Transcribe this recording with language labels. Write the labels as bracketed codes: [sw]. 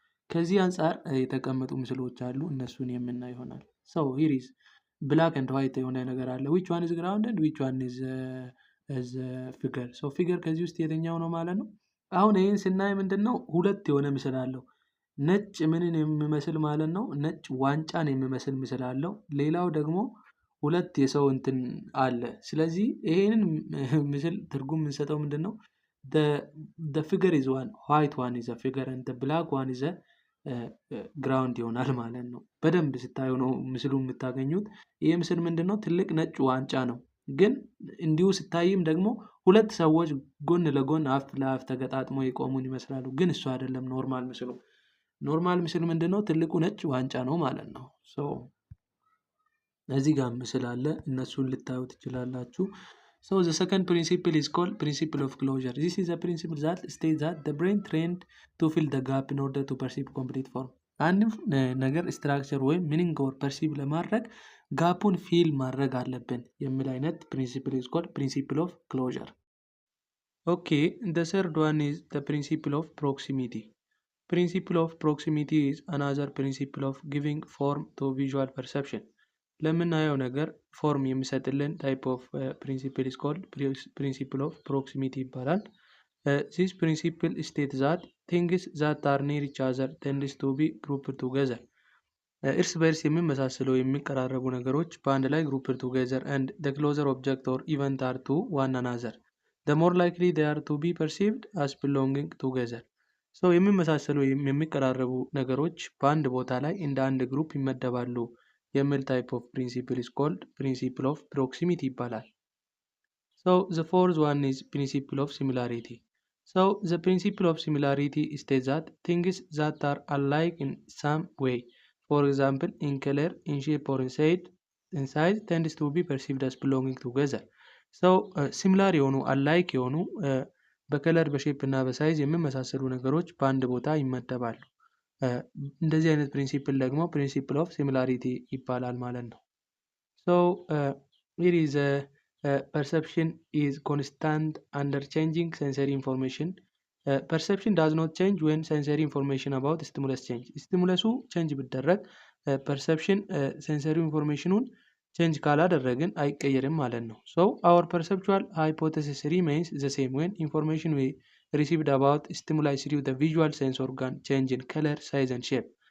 [am] ከዚህ አንጻር የተቀመጡ ምስሎች አሉ፣ እነሱን የምናይ ይሆናል። [en] ሶ ሂር ኢዝ ብላክ ኤንድ ዋይት [am] የሆነ ነገር አለ። [en] ዊች ዋን ኢዝ ግራውንድ ኤንድ ዊች ዋን ኢዝ ፊገር። ሶ ፊገር [am] ከዚህ ውስጥ የትኛው ነው ማለት ነው? አሁን ይህን ስናይ ምንድን ነው ሁለት የሆነ ምስል አለው። ነጭ ምንን የሚመስል ማለት ነው? ነጭ ዋንጫን የሚመስል ምስል አለው። ሌላው ደግሞ ሁለት የሰው እንትን አለ። ስለዚህ ይሄንን ምስል ትርጉም የምንሰጠው ምንድን ነው? [en] the figure is one, white one is a figure and the black one is a ግራውንድ [am] ይሆናል ማለት ነው። በደንብ ስታዩ ነው ምስሉ የምታገኙት። ይህ ምስል ምንድን ነው? ትልቅ ነጭ ዋንጫ ነው። ግን እንዲሁ ስታይም ደግሞ ሁለት ሰዎች ጎን ለጎን አፍ ለአፍ ተገጣጥሞ የቆሙን ይመስላሉ። ግን እሱ አይደለም ኖርማል ምስሉ። ኖርማል ምስል ምንድን ነው? ትልቁ ነጭ ዋንጫ ነው ማለት ነው። እዚህ ጋር ምስል አለ፣ እነሱን ልታዩ ትችላላችሁ። [en] So the second principle is called principle of closure. This is a principle that states that the brain trained to fill the gap in order to perceive complete form. [am] አንድ ነገር ስትራክቸር ወይም ሚኒንግ ኦር ፐርሲቭ ለማድረግ ጋፑን ፊል ማድረግ አለብን የሚል አይነት ፕሪንሲፕል [en] is called principle of closure. Okay, the third one is the principle of proximity. Principle of proximity is another principle of giving form to visual perception. [am] ለምናየው ነገር ፎርም የሚሰጥልን ታይፕ ኦፍ ፕሪንሲፕል [en] is called principle of proximity [am] ይባላል። [en] this principle states that things that are near each other tends to be grouped together. [am] እርስ በእርስ የሚመሳሰሉ የሚቀራረቡ ነገሮች በአንድ ላይ [en] grouped together and the closer object or event are to one another, the more likely they are to be perceived as belonging together. [am] የሚመሳሰሉ የሚቀራረቡ ነገሮች በአንድ ቦታ ላይ እንደ አንድ ግሩፕ ይመደባሉ የሚል ታይፕ ኦፍ ፕሪንሲፕል [en] is called principle of proximity [am] ይባላል። [en] So the fourth one is principle of similarity. So the principle of similarity states that things that are alike in some way, for example in color, in shape or in size tends to be perceived as belonging together. So similar [am] የሆኑ alike የሆኑ በከለር በሼፕ እና በሳይዝ የሚመሳሰሉ ነገሮች በአንድ ቦታ ይመደባሉ። እንደዚህ አይነት ፕሪንሲፕል ደግሞ ፕሪንሲፕል ኦፍ ሲሚላሪቲ ይባላል ማለት ነው። ሶ [en] here is a perception is constant under changing sensory information. Perception does not change when sensory information about stimulus change. [am] ስቲሙለሱ ቼንጅ ቢደረግ ፐርሰፕሽን ሴንሰሪ ኢንፎርሜሽኑን ቼንጅ ካላደረግን አይቀየርም ማለት ነው። [en] so our perceptual hypothesis remains the same when information we received about stimuli through the visual sense organ change in color, size and shape.